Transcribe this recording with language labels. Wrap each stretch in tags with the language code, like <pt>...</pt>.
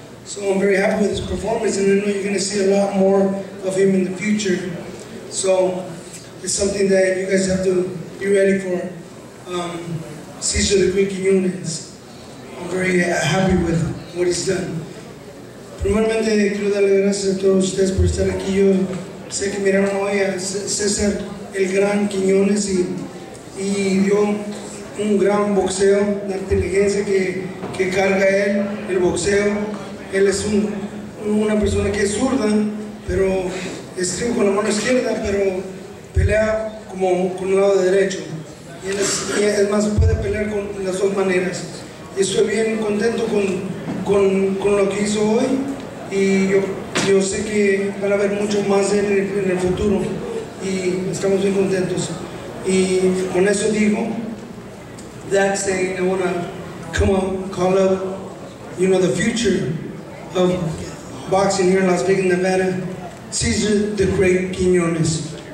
<en>So I'm very happy with his performance, and I know you're going to see a lot more of him in the future. So it's something that you guys have to be ready for. Cesar the Great Quiñones. I'm very happy with what he's done.</en> <es>Primeramente quiero darle gracias a todos ustedes por estar aquí. Yo sé que miraron hoy a César el Gran Quiñones y dio un gran boxeo, la inteligencia que carga él, el boxeo. Él es una persona que es zurda, pero escribe con la mano izquierda, pero pelea como con el lado derecho. Y es más, puede pelear con las dos maneras. Y estoy bien contento con lo que hizo hoy, y yo sé que van a haber mucho más en el futuro, y estamos bien contentos. Y con eso digo,</es> <en>that saying, I want to call up, you know, the future of boxing here in Las Vegas, Nevada, Cesar the Great Quiñones.</en>